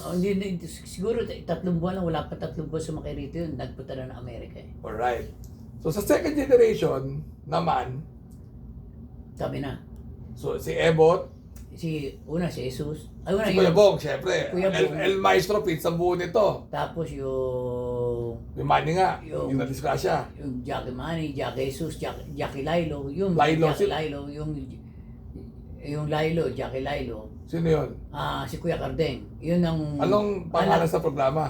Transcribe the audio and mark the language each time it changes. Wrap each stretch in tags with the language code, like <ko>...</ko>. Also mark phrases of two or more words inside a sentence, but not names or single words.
<tl>Hindi, siguro 3 buwan lang, wala pa 3 buwan sumakay rito yun. Nagpunta na ng Amerika eh. Alright. So, sa</tl> <en>second generation</en> <tl>naman, Kami na. so si Ebot, Si Jesus. si Kuya Bong, syempre. Kuya Bong. El Maestro, pizza buo nito. Tapos yung Yung Manny nga, Yung- yung nadisgrasya. Jackie Manny, Jackie Jesus, Jackie Lilo, Lilo, Jackie Lilo, yung Lilo, Jackie Lilo. Sino yun? Si Kuya Cardeng. Yun ang Anong pangalan sa programa?</tl>